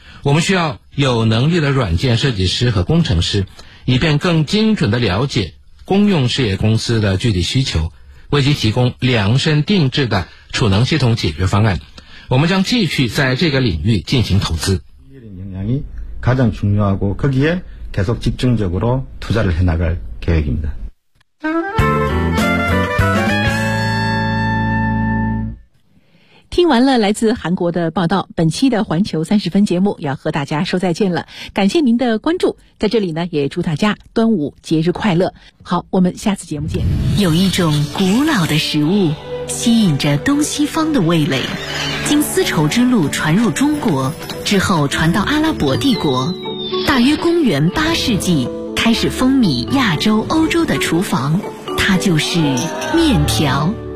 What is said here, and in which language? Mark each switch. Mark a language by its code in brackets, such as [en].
[zh] 我们需要有能力的软件设计师和工程师，以便更精准地了解公用事业公司的具体需求，为其提供量身定制的储能系统解决方案。我们将继续在这个领域进行投资。 [ko] 가장중요하고거기에계속집중적으로투자를해나갈계획입니다 [zh] 听完了来自韩国的报道，本期的环球三十分节目要和大家说再见了，感谢您的关注，在这里呢也祝大家端午节日快乐。好，我们下次节目见。有一种古老的食物吸引着东西方的味蕾，经丝绸之路传入中国之后传到阿拉伯帝国，大约公元八世纪开始风靡亚洲欧洲的厨房，它就是面条。